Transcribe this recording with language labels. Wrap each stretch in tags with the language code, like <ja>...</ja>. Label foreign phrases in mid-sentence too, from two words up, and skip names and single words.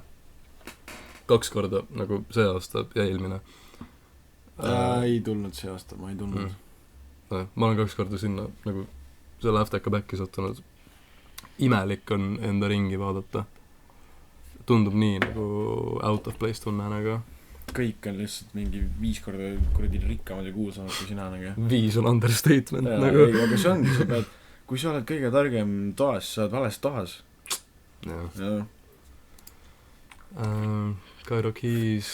<et>2 korda nagu see aasta ja eelmine. Ei tulnud see aasta, ma ei tulnud. Ma olen 2 korda sinna nagu selle afteka back'i sattunud. Imelik on enda ringi vaadata. Tundub nii nagu</et> <en>out of place</en> <et>tunne nagu. Kõik on lihtsalt mingi 5 korda kuradi rikkamad ja kuulsamad kui sina nagu. 5 on understatement ja, nagu. Ei, aga see ongi, sa pead, kui sa oled kõige targem toas, sa oled vales toas. Kairo Keys</et>